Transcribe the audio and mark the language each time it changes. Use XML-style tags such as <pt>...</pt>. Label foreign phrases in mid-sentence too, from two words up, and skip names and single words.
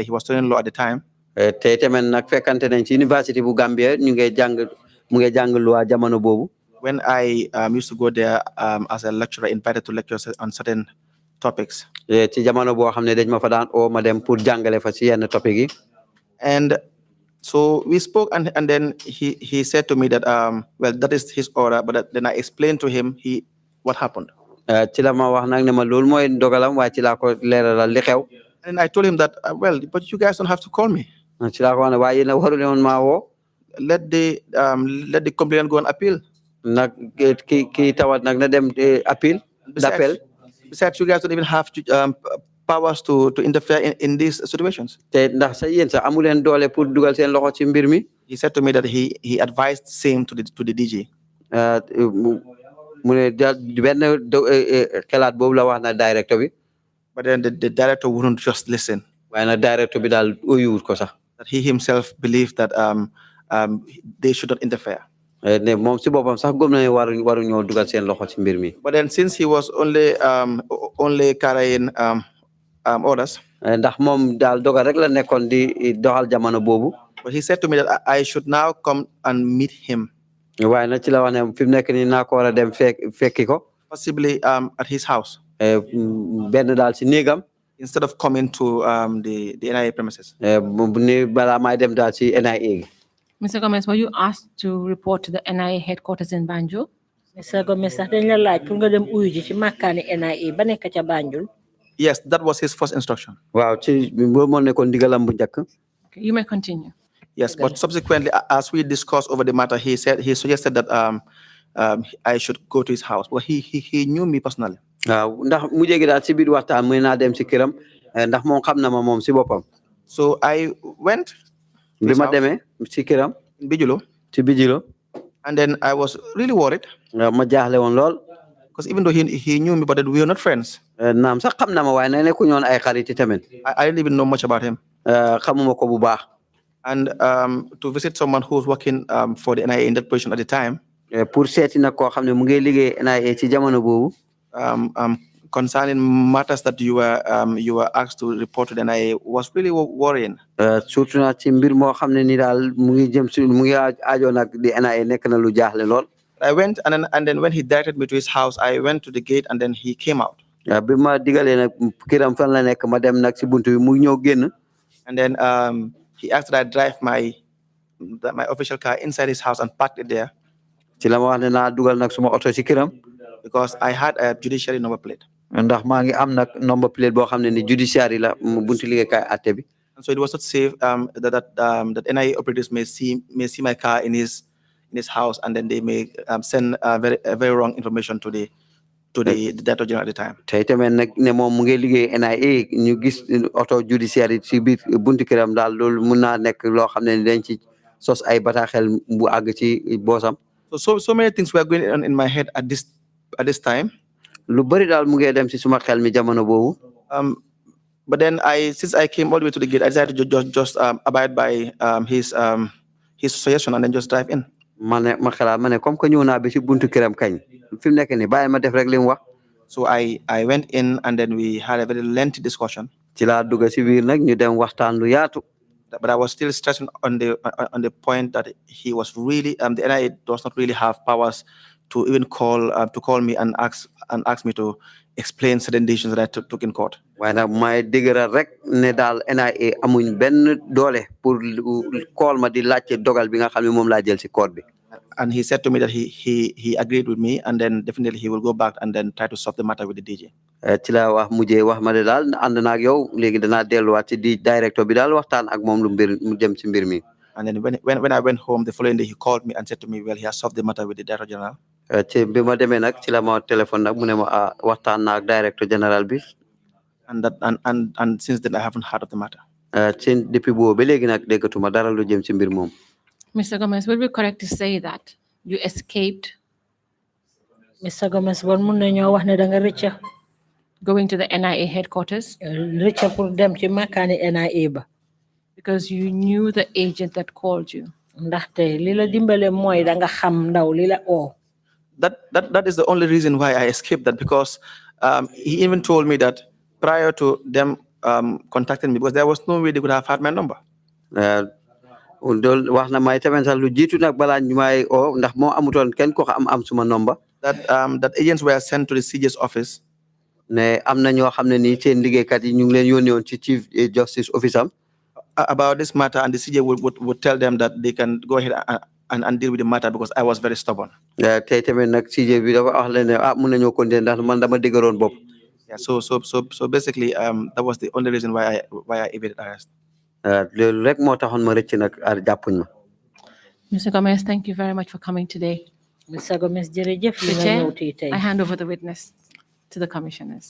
<en>He was studying law at the time.</en> <wo>te tamit nag fekkante nañ ci université bu Gambia ñu ngi mu ngi jàng loi jamono boobu.</wo> <en>When I used to go there as a lecturer, invited to lecture on certain topics.</en> <wo>ci jamono boo xam ne dañ ma fa daan oo ma dem pour jàngale fa ci yenn topic yi.</wo> <en>And so we spoke, and then he said to me that well, that is his order, but then I explained to him what happened.</en> <wo>ci la ma wax nag ne ma loolu mooy dogalam waaye ci laa ko leeralal li xew.</wo> <en>And I told him that well, but you guys don't have to call me.</en> <wo>ci laa ko wax ne waaye yéen a waru leen maa woo.</wo> <en>Let the complainant go and appeal.</en> <wo>nag ki tawat nag na dem appeal d'appel.</wo> <en>Besides, you guys don't even have powers to interfere in these situations.</en> <wo>te ndax sa yéen sax amu leen doole pour dugal seen loxo ci mbir mi.</wo> <en>He said to me that he advised same to the DG.</en> <wo>mu ne benn xalaat boobu la wax na directeur bi.</wo> <en>But then the director wouldn't just listen.</en> <wo>waaye nag directeur bi daal oyuwut ko sax.</wo> <en>That he himself believed that they should not interfere.</en> <wo>ne moom si boppam sax gëm na ne waru ñoo dugal seen loxo ci mbir mi.</wo> <en>But then since he was only carrying orders.</en> <wo>ndax moom daal dogal rek la nekkoon di doxal jamono boobu.</wo> <en>But he said to me that I should now come and meet him.</en> <wo>waaye nag ci la wax ne fi mu nekk nii naa ko war a dem fekki ko.</wo> <en>Possibly at his house.</en> <wo>benn daal si néegam.</wo> <en>Instead of coming to the NIA premises.</en> <wo>ni balaa may dem daal si NIA.</wo> <en>Mr. Gomez, were you asked to report to the NIA headquarters in Banjul?</en> <wo>Mr. Gomez sax dañ la laaj pour nga dem uyu ji ci makkaani NIA ba nekk ca Banjul.</wo> <en>Yes, that was his first instruction.</en> <wo>waaw ci boobu moo nekkoon ndigalam bu njëkk.</wo> <en>Okay, you may continue. Yes, but subsequently, as we discussed over the matter, he suggested that I should go to his house. Well, he knew me personally.</en> <wo>waaw ndax mu jegi daal si biir waxtaan muy naa dem si këram ndax moom xam na ma moom si boppam.</wo> <en>So I went.</en> <wo>bi ma demee si këram.</wo> <en>In Bijulo.</en> <wo>si Bijulo.</wo> <en>And then I was really worried.</en> <wo>ma jaaxle woon lool.</wo> <en>Because even though he knew me, but we were not friends.</en> <wo>naam sax xam na ma waaye ne nekkuñu woon ay xarit tamit.</wo> <en>I didn't even know much about him.</en> <wo>xamuma ko bu baax.</wo> <en>And to visit someone who was working for the NIA in that position at the time.</en> <wo>pour seeti nag koo xam ne mu ngi liggéey NIA ci jamono boobu.</wo> <en>Concerning matters that you were asked to report to the NIA was really worrying.</en> <wo>surtout nag ci mbir moo xam ne ni daal mu ngi jëm si mu ngi aajo nag di NIA nekk na lu jaaxle lool.</wo> <en>I went and then when he directed me to his house, I went to the gate and then he came out.</en> <wo>bi ma digalee nag këram fan la nekk ma dem nag si buntu bi mu ñëw génn.</wo> <en>And then he asked that I drive my official car inside his house and parked it there.</en> <wo>ci la ma wax ne naa dugal nag suma oto si këram.</wo> <en>Because I had a judiciary number plate.</en> <wo>ndax maa ngi am nag</wo> <en>number plate</en> <wo>boo xam ne ni judiciary la buntu liggéeykaay àtte bi.</wo> <en>And so it was not safe that NIA operators may see my car in his house, and then they may send very wrong information to the Director General at the time.</en> <wo>tey tamit nag ne moom mu ngi liggéey NIA ñu gis auto judiciary si biir buntu këram daal loolu mun naa nekk loo xam ne ni dañ ci sos ay bataaxel bu àgg ci boosam.</wo> <en>So many things were going on in my head at this time.</en> <wo>lu bari daal mu ngi dem si suma xel mi jamono boobu.</wo> <en>But then since I came all the way to the gate, I decided to just abide by his suggestion and then just drive in.</en> <wo>ma xalaat ma ne</wo> <fr>comme que</fr> <wo>ñëw naa bi si buntu këram kañ fi mu nekk nii bàyyi ma def rek li mu wax.</wo> <en>So I went in and then we had a very lengthy discussion.</en> <wo>ci laa dugg si biir nag ñu dem waxtaan lu yaatu.</wo> <en>But I was still stressing on the point that he was really the NIA does not really have powers to even call me and ask me to explain certain decisions that I took in court.</en> <wo>waaye nag may dëgëral rek ne daal NIA amuñ benn doole pour call ma di laajte dogal bi nga xam ne moom laa jël si court bi.</wo> <en>And he said to me that he agreed with me, and then definitely he will go back and then try to solve the matter with the DG.</en> <wo>ci la wax mujjee wax ma de daal ànd naa ak yow léegi danaa delluwaat ci di directeur bi daal waxtaan ak moom mu jëm ci mbir mi.</wo> <en>And then when I went home the following day, he called me and said to me, well, he has solved the matter with the Director General.</en> <wo>ci bi ma demee nag ci la ma téléphone nag mu ne ma waxtaan naa ak</wo> <fr>directeur général</fr> <wo>bi.</wo> <en>And since then I haven't heard of the matter.</en> <wo>ci depuis boobu ba léegi nag déggatuma dara lu jëm ci mbir moom.</wo> <en>Mr. Gomez, would it be correct to say that you escaped</en> <wo>Mr. Gomez bon mun nañoo wax ne da nga rëcca</wo> <en>going to the NIA headquarters</en> <wo>rëcca pour dem ci makaani NIA ba</wo> <en>because you knew the agent that called you?</en> <wo>ndaxte li la dimbale mooy da nga xam ndaw li la oo.</wo> <en>That is the only reason why I escaped that, because he even told me that prior to them contacting me, because there was no way they could have had my number.</en> <wo>wax na may tamit sax lu jiitu nag balaa ñu may oo ndax moo amutoon kenn ko am suma number.</wo> <en>That agents were sent to the CJ's office.</en> <wo>ne am na ñoo xam ne nii seen liggéeykat yi ñu ngi leen yónnee woon ci</wo> <en>chief justice office</en> <wo>am.</wo> <en>About this matter, and the CJ would tell them that they can go ahead and deal with the matter because I was very stubborn.</en> <wo>tey tamit nag CJ bi dafa wax leen ne mun nañoo continuer ndax man dama dëgëroon bopp.</wo> <en>Yeah, so basically, that was the only reason why I evaded arrest.</en> <wo>loolu rek moo taxoon ma rëcc nag jàppuñ ma.</wo> <en>Mr. Gomez, thank you very much for coming today.</en> <wo>Mr. Gomez jërëjëf li Mr. nga Chair, ñëw tey.</wo> <en>I hand over the witness to the commissioners.</en>